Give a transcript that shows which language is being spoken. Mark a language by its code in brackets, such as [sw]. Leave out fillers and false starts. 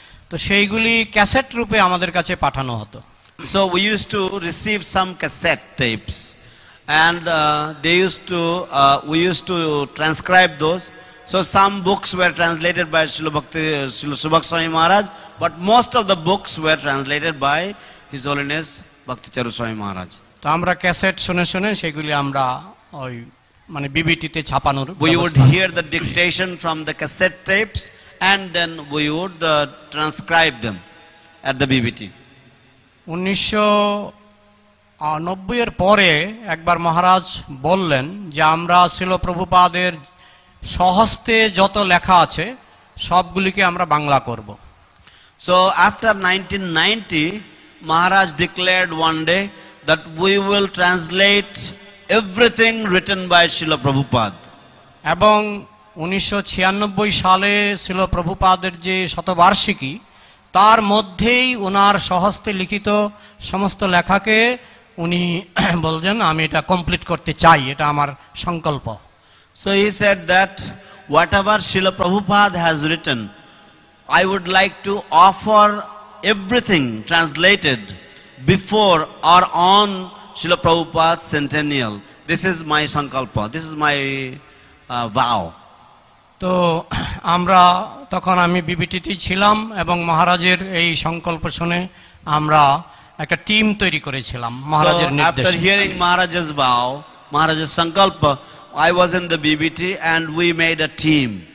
[bn] তো সেইগুলি ক্যাসেট রূপে আমাদের কাছে পাঠানো হতো। [en] So we used to receive some cassette tapes and we used to transcribe those. So some books were translated by Srila Subhak Swami Maharaj, but most of the books were translated by His Holiness Bhakti Charu Swami Maharaj. [bn] তো আমরা cassette শুনে শুনে সেগুলি আমরা ওই মানে বিবিটিতে ছাপানোর [en] We would hear the dictation from the cassette tapes and then we would transcribe them at the BBT. [bn] 1990 এর পরে একবার মহারাজ বললেন যে আমরা শ্রীল প্রভুপাদের স্বহস্তে যত লেখা আছে সবগুলিকে আমরা বাংলা করব। [en] So after 1990, Maharaj declared one day that we will translate everything written by Srila Prabhupada. [bn] এবং 1996 সালে শ্রীল প্রভুপাদের যে শতবার্ষিকী তার মধ্যেই ওনার স্বহস্তে লিখিত সমস্ত লেখাকে উনি বলছেন আমি এটা কমপ্লিট করতে চাই, এটা আমার সংকল্প। [en] So he said that whatever Srila Prabhupada has written, I would like to offer everything translated before or on Srila Prabhupada's centennial. This is my sankalpa, this is my vow. [bn] তো আমরা তখন আমি বিবিটিতে ছিলাম এবং মহারাজের এই সংকল্প শুনে আমরা একটা টিম তৈরি করেছিলাম মহারাজের নির্দেশে। [en] After hearing Maharaj's vow, Maharaj's sankalpa, I was in the BBT and we made a team.